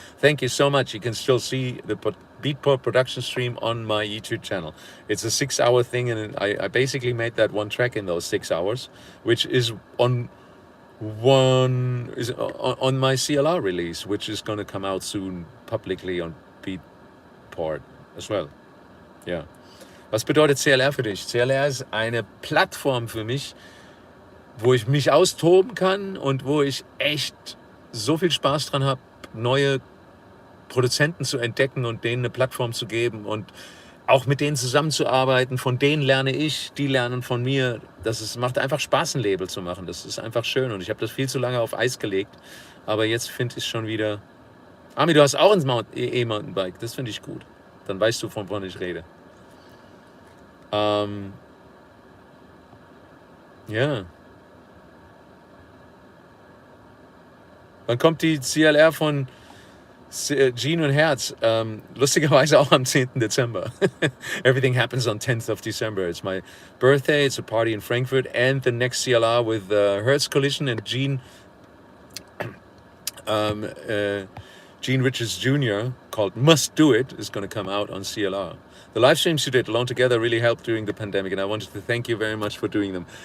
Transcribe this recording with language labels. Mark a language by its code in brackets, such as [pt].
[en] Thank you so much. You can still see the Beatport production stream on my YouTube channel. It's a 6-hour thing, and I basically made that one track in those 6 hours, which is on my CLR release, which is going to come out soon publicly on Beatport as well. [de] Ja. Was bedeutet CLR für dich? CLR ist eine Plattform für mich, wo ich mich austoben kann und wo ich echt so viel Spaß dran habe, neue Produzenten zu entdecken und denen eine Plattform zu geben und auch mit denen zusammenzuarbeiten. Von denen lerne ich, die lernen von mir. Macht einfach Spaß, ein Label zu machen. Das ist einfach schön und ich habe das viel zu lange auf Eis gelegt. Aber jetzt finde ich es schon wieder... Ami, du hast auch ein E-Mountainbike. Das finde ich gut. Dann weißt du, von wann ich rede. Ja. Wann kommt die CLR von Jean und Herz? Lustigerweise auch am 10. Dezember. [en] Everything happens on 10th of December. It's my birthday, it's a party in Frankfurt, and the next CLR with Hertz Collision and Jean Richards Jr. called Must Do It is going to come out on CLR. The live streams you did alone together really helped during the pandemic, and I wanted to thank you very much for doing them.